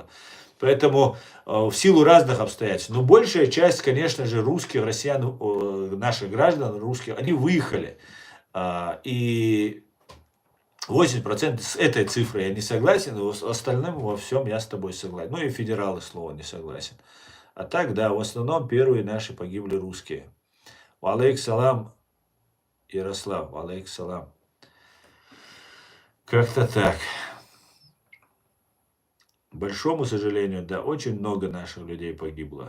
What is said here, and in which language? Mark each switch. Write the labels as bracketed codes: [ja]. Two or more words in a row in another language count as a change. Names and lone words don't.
[ru] Поэтому в силу разных обстоятельств. Но большая часть, конечно же, русских, россиян, наших граждан, русских, они выехали. И 80% с этой цифрой я не согласен, но с остальным во всем я с тобой согласен. Ну и федералы слова не согласен. А так, да, в основном первые наши погибли русские. [ar] عليك سلام, Ярослав, عليك سلام. [ru] Как-то так. К большому сожалению, да, очень много наших людей погибло.